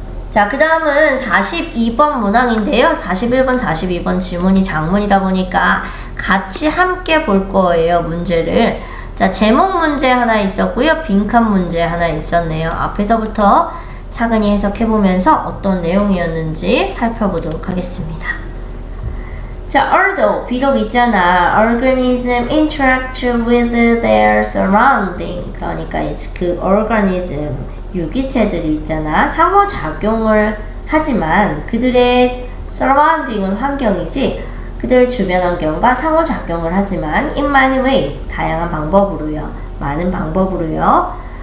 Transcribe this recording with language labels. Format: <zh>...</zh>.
<ko>자, 그 다음은 42번 문항인데요. 41번, 42번 지문이 장문이다 보니까 같이 함께 볼 거예요, 문제를. 자, 제목 문제 하나 있었고요. 빈칸 문제 하나 있었네요. 앞에서부터 차근히 해석해보면서 어떤 내용이었는지 살펴보도록 하겠습니다. 자, although 비록 있잖아.</ko> <en>organism interact with their surrounding.</en> <ko>그러니까 그 organism 유기체들이 있잖아. 상호작용을 하지만 그들의 surrounding은 환경이지. 그들의 주변 환경과 상호작용을 하지만</ko> <en>in many ways</en> <ko>다양한 방법으로요. 많은 방법으로요.</ko>